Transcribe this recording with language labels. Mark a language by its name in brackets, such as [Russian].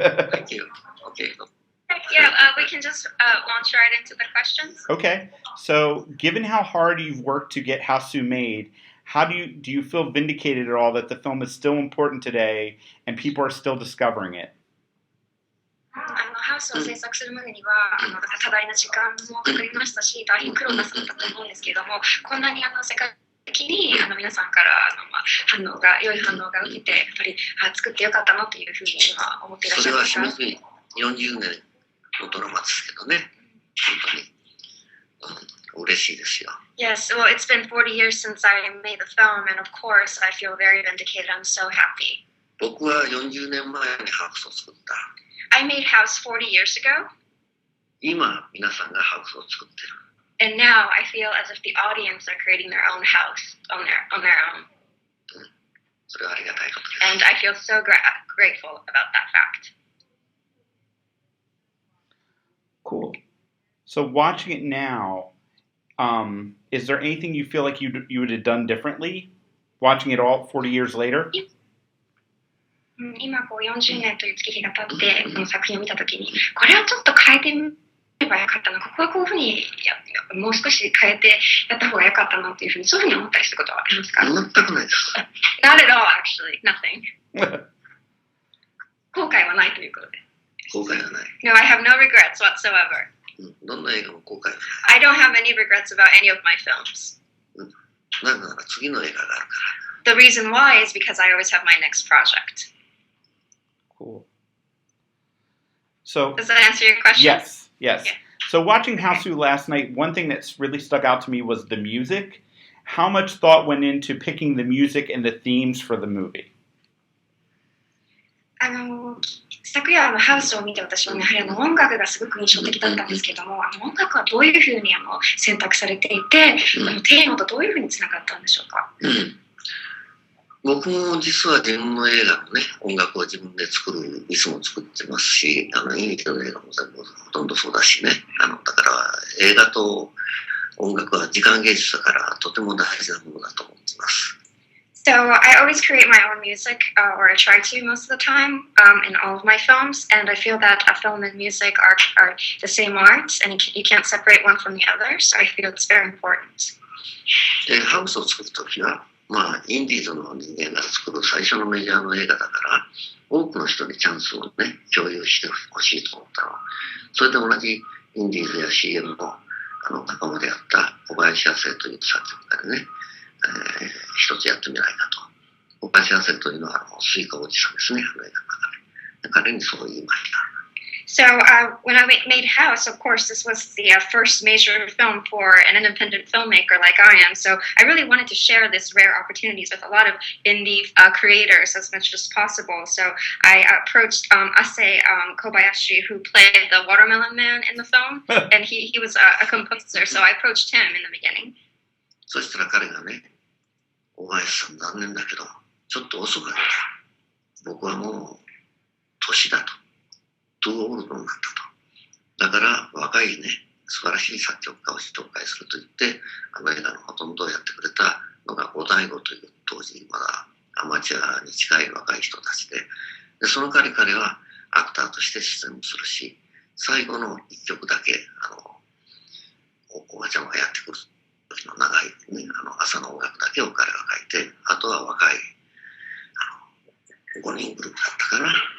[English] Thank you. Okay. Yeah, we can just launch right into the questions. Okay. So, given how hard you've worked to get Hasu made, how do you feel vindicated at all that the film is still important today and people are still discovering it? [Japanese] ハウスを制作するまでには多大な時間もかかりましたし、大変苦労なさったと思うんですけれども、こんなに世界的に皆さんから良い反応が受けて、やっぱり作ってよかったなというふうに今思っていらっしゃいますか？それはしみじみ40年のドラマですけどね、本当に、嬉しいですよ。 [English] Yes, well, it's been 40 years since I made the film, and of course, I feel very vindicated. I'm so happy. [Japanese] 僕は40年前にハウスを作った。 [English] I made House 40 years ago. [Japanese] 今、皆さんがハウスを作ってる。 [English] And now I feel as if the audience are creating their own house on their own. [Japanese] それはありがたいことです。 [English] And I feel so grateful about that fact. Cool. So watching it now, is there anything you feel like you would have done differently? Watching it all 40 years later? [Japanese] 今40年という月日が経ってこの作品を見たときに、これをちょっと変えてみればよかったな、ここはこういうふうにもう少し変えてやった方がよかったなというふうに、そういうふうに思ったりすることはありますか？全くないです。 [English] Not at all, actually. Nothing. [Japanese] 後悔はないということで。後悔はない。 [English] No, I have no regrets whatsoever. [Japanese] どんな映画も後悔はない。 [English] I don't have any regrets about any of my films. [Japanese] なぜなら次の映画があるから。 [English] The reason why is because I always have my next project. Cool. So, does that answer your question? Yes. Yeah. So watching Hasu last night, one thing that's really stuck out to me was the music. How much thought went into picking the music and the themes for the movie? [Japanese] 昨夜ハウスを見て私はやはり音楽がすごく印象的だったんですけども、音楽はどういうふうに選択されていて、テーマとどういうふうにつながったんでしょうか？僕も実は自分の映画のね、音楽を自分で作る、いつも作ってますし、インディの映画も全部ほとんどそうだしね。だから映画と音楽は時間芸術だからとても大事なものだと思っています。 [English] So I always create my own music, or I try to most of the time, in all of my films, and I feel that a film and music are the same art, and you can't separate one from the other, so I feel it's very important. [Japanese] で、ハウスを作るときは、インディーズの人間が作る最初のメジャーの映画だから、多くの人にチャンスをね、共有してほしいと思ったの。それで同じインディーズや CM の仲間であった小林亜生という作曲家でね、一つやってみないかと。小林亜生というのはスイカおじさんですね、映画の中で。彼にそう言いました。 [English] So when I made House, of course, this was the first major film for an independent filmmaker like I am. So I really wanted to share this rare opportunities with a lot of indie creators as much as possible. So I approached Ase Kobayashi, who played the Watermelon Man in the film, and he was a composer. So I approached him in the beginning. [Japanese] そしたら彼がね、小林さん残念だけど、ちょっと遅かった。僕はもう年だと。 [English] トゥーオールド [Japanese] になったと。だから若いね、素晴らしい作曲家を紹介すると言って、映画のほとんどをやってくれたのが小醍醐という当時まだアマチュアに近い若い人たちで、その彼はアクターとして出演もするし、最後の一曲だけおばちゃんがやってくる時の長い、ね、朝の音楽だけを彼が書いて、あとは若い5人グループだったかな。